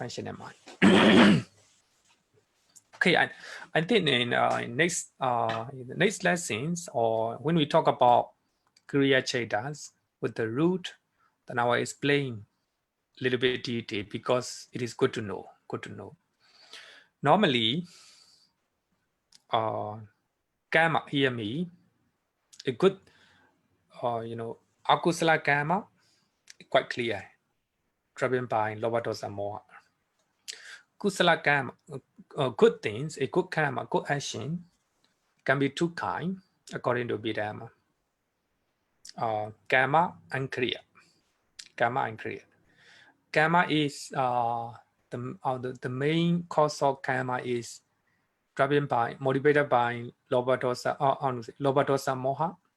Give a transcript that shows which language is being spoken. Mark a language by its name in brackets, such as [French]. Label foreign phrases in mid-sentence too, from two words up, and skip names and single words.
[English] Okay, I think in the next lessons, or when we talk about kriya chetas with the root, then I will explain a little bit detail because it is good to know. Normally, karma, hear me, a good, akusala karma, quite clear, driven by lower [Pali] dosa moha. [English] Kusala karma, good things, a good karma, good action can be two kinds according to Abhidhamma. Karma and kriya. Karma is the main cause of karma is driven by, motivated by lower [Pali] dosa moha.